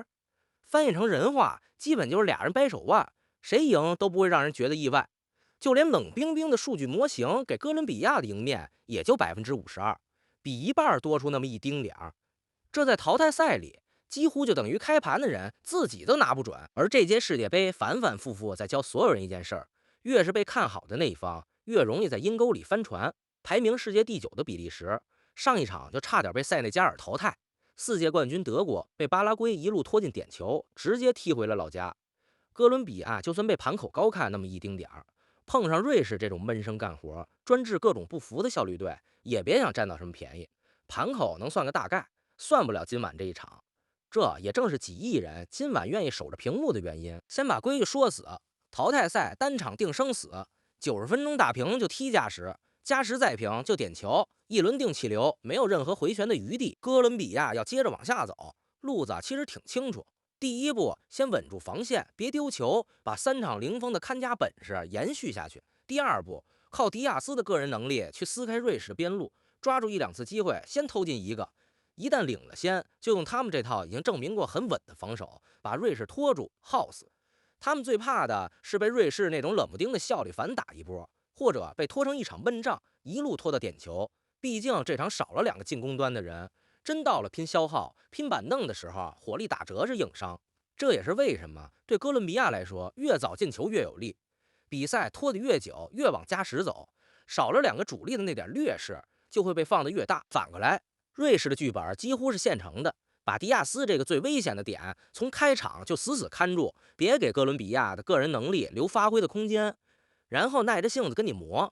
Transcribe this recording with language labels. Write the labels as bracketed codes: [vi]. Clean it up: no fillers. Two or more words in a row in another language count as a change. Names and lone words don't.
[zh] 翻譯成人話，基本就是俩人掰手腕，誰贏都不會讓人覺得意外。就連冷冰冰的數據模型給哥倫比亞的贏面也就52%，比一半多出那麼一丁點兒。這在淘汰賽裡幾乎就等於開盤的人自己都拿不準。而這屆世界杯反反复复在教所有人一件事儿：越是被看好的那一方，越容易在阴溝裡翻船。排名世界第9的比利时，上一场就差點被塞内加尔淘汰。4届冠軍德國被巴拉圭一路拖进点球，直接踢回了老家。哥倫比亞就算被盘口高看那麼一丁點兒，碰上瑞士這種闷声幹活、專治各種不服的效率队，也別想占到什麼便宜。盤口能算個大概，算不了今晚這一场。這也正是几億人今晚願意守着屏幕的原因。先把規矩說死，淘汰赛单场定生死，90 分鐘打平就踢加时，加时再平就點球，一輪定氣流，沒有任何回旋的餘地。哥倫比亞要接着往下走，路子其實挺清楚。第一步，先穩住防線，別丟球，把3場零封的看家本事延續下去。第二步，靠迪亞斯的個人能力去撕開瑞士的邊路，抓住1-2次機會，先投進一個。一旦領了先，就用他們這套已經證明過很穩的防守，把瑞士拖住、耗死。他們最怕的是被瑞士那種冷不丁的效率反打一波，或者被拖成一场闷仗，一路拖到點球。畢竟這場少了2個進攻端的人。真到了拼消耗、拼板凳的時候，火力打折是硬伤。這也是為什麼對哥倫比亞來說，越早進球越有利。比賽拖得越久，越往加時走，少了2個主力的那點劣勢就會被放得越大。反過來，瑞士的劇本幾乎是現成的，把迪亞斯這個最危險的點從開場就死死看住，別給哥倫比亞的個人能力留發揮的空間，然後耐着性子跟你磨。